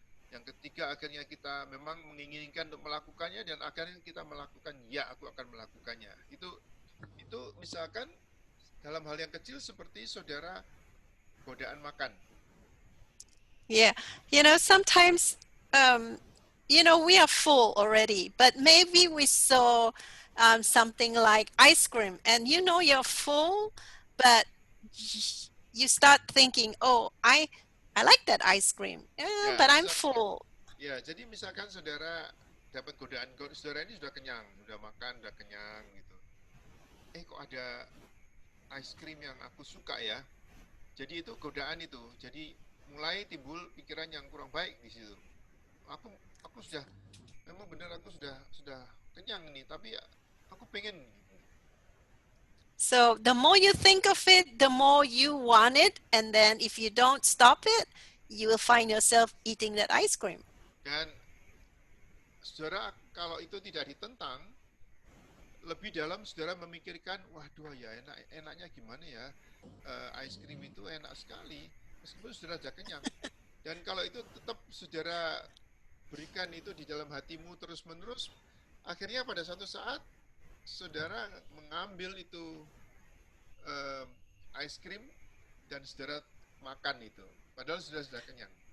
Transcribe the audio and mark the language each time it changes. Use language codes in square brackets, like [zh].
[id] Yang ketiga, akhirnya kita memang menginginkan untuk melakukannya, dan akhirnya kita melakukan, ya, aku akan melakukannya. Itu misalkan dalam hal yang kecil seperti saudara godaan makan. [en] Yeah, sometimes, we are full already, but maybe we saw something like ice cream, and you're full, but you start thinking, oh, I like that ice cream, but I'm full. [id] Ya, jadi misalkan saudara dapat godaan, saudara ini sudah kenyang, sudah makan, sudah kenyang gitu. Kok ada ice cream yang aku suka ya? Jadi itu godaan itu. Jadi mulai timbul pikiran yang kurang baik di situ. Aku sudah, memang benar aku sudah kenyang nih, tapi aku pengen. [en] So the more you think of it, the more you want it, and then if you don't stop it, you will find yourself eating that ice cream. [id] Dan saudara, kalau itu tidak ditentang, lebih dalam saudara memikirkan, waduh ya enaknya gimana ya, ice cream itu enak sekali, meskipun saudara sudah kenyang. Dan kalau itu tetap saudara berikan itu di dalam hatimu terus-menerus, akhirnya pada suatu saat saudara mengambil itu ice cream dan saudara makan itu, padahal sudah kenyang.